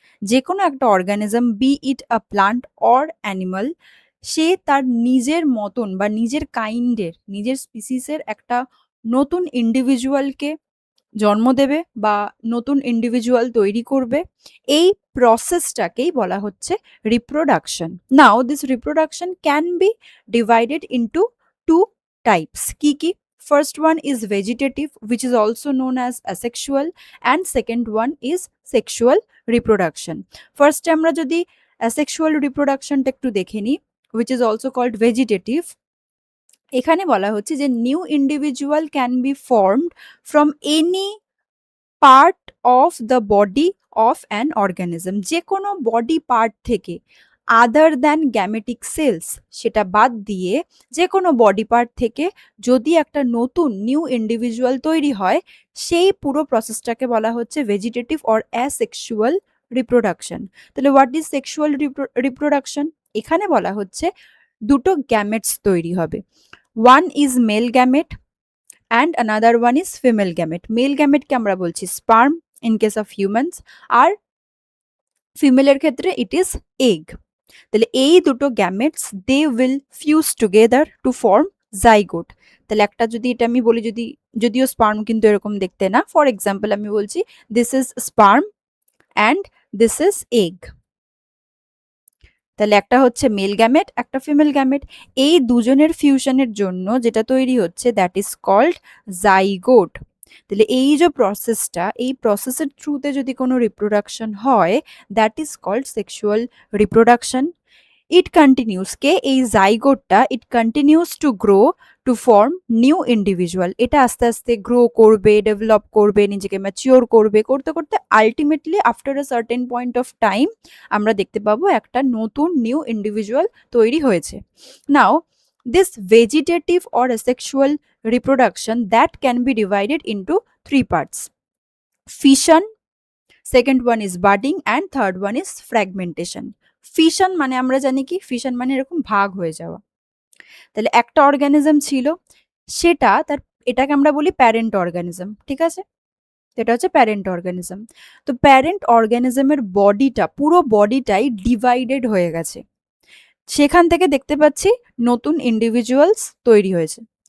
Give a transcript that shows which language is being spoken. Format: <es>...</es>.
<bn>যে কোনো একটা organism,</bn> <en>be it a plant or animal,</en> <bn>সে তার নিজের মতন বা নিজের কাইন্ডের, নিজের স্পিসিসের একটা নতুন ইন্ডিভিজুয়ালকে জন্ম দেবে বা নতুন ইন্ডিভিজুয়াল তৈরি করবে। এই প্রসেসটাকেই বলা হচ্ছে reproduction.</bn> <en>Now this reproduction can be divided into two types.</en> <bn>কি কি?</bn> <en>First one is vegetative, which is also known as asexual, and second one is sexual reproduction. First</en> <bn>আমরা যদি</bn> <en>asexual reproduction</en> <bn>টা একটু দেখে নিই,</bn> <en>which is also called vegetative।</en> <bn>এখানে বলা হচ্ছে যে</bn> <en>New individual can be formed from any part of the body of an organism.</en> <bn>যে কোনো বডি পার্ট থেকে,</bn> <en>other than gametic cells,</en> <bn>সেটা বাদ দিয়ে যে কোনো বডি পার্ট থেকে যদি একটা নতুন নিউ ইন্ডিভিজুয়াল তৈরি হয়, সেই পুরো প্রসেসটাকে বলা হচ্ছে ভেজিটেটিভ অর অ্যাসেক্সুয়াল রিপ্রোডাকশন।</bn> <en>তাহলে what is sexual reproduction?</en> <bn>এখানে বলা হচ্ছে দুটো গ্যামেটস তৈরি হবে।</bn> <en>One is male gamete and another one is female gamete. Male gamete</en> <bn>কে আমরা বলছি</bn> <en>sperm in case of humans,</en> <bn>আর ফিমেলের ক্ষেত্রে</bn> <en>it is egg।</en> <bn>তাহলে এই দুটো</bn> <en>Gametes they will fuse together to form zygote.</en> <bn>তাহলে একটা যদি এটা আমি বলি, যদিও স্পার্ম কিন্তু এরকম দেখতে না, ফর এক্সাম্পল আমি বলছি</bn> <en>This is sperm and this is egg.</en> <bn>তাহলে একটা হচ্ছে মেল গ্যামেট, একটা ফিমেল গ্যামেট। এই দুজনের ফিউশনের জন্য যেটা তৈরি হচ্ছে</bn> <en>That is called zygote.</en> <bn>তাহলে এই যে প্রসেসটা, এই প্রসেসের থ্রুতে যদি কোনো রিপ্রোডাকশন হয়,</bn> <en>That is called sexual reproduction. It continues,</en> <bn>কে এই</bn> <en>জাইগোটটা it continues to grow to form new individual.</en> <bn>এটা আস্তে আস্তে গ্রো করবে, ডেভেলপ করবে, নিজেকে ম্যাচিওর করবে, করতে করতে ultimately</bn> <en>after a certain point of time</en> <bn>আমরা দেখতে পাবো একটা নতুন নিউ ইন্ডিভিজুয়াল তৈরি হয়েছে। নাও</bn> <en>this vegetative or asexual reproduction that can be divided into three parts: fission, second one is budding, and third one is fragmentation.</en> <bn>Fission মানে আমরা জানি কি, ফিশন মানে এরকম ভাগ হয়ে যাওয়া। তাহলে একটা অর্গানিজম ছিল, সেটা তার, এটাকে আমরা বলি প্যারেন্ট অর্গানিজম, ঠিক আছে? এটা হচ্ছে প্যারেন্ট অর্গানিজম। তো প্যারেন্ট অর্গানিজমের বডিটা, পুরো বডিটাই ডিভাইডেড হয়ে গেছে, সেখান থেকে দেখতে পাচ্ছি নতুন ইন্ডিভিজুয়ালস তৈরি হয়েছে।</bn>